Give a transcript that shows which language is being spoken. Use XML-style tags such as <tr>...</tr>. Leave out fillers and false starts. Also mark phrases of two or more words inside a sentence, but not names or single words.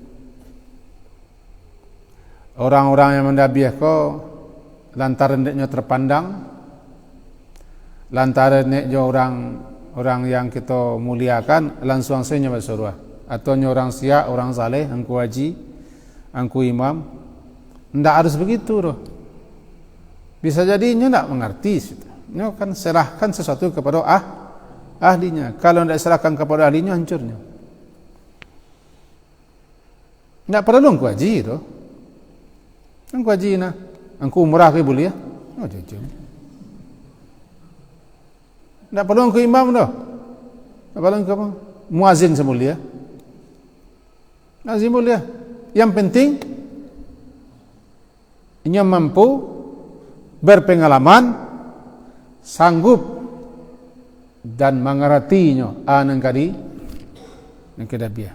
<id>Orang-orang yang mendabiah kau lantaran dia terpandang, lantaran dia orang orang yang kita muliakan langsung saja bersurah, atau orang siap, orang saleh, angku haji, angku imam. Tidak harus begitu loh. Bisa jadi nyo tidak mengerti, nyo kan serahkan sesuatu kepada ahlinya. Kalau tidak serahkan kepada ahlinya, hancurnya. Tidak perlu angku haji tu. Angku haji na, angku umrah ke boleh ya? Oh jujur. Tidak perlu angku imam tu. Tidak perlu angku apa? Muazin semulia. Muazin mulia. Yang penting ia mampu, berpengalaman, sanggup dan mengertinya anang kadi yang kedabiah.</id>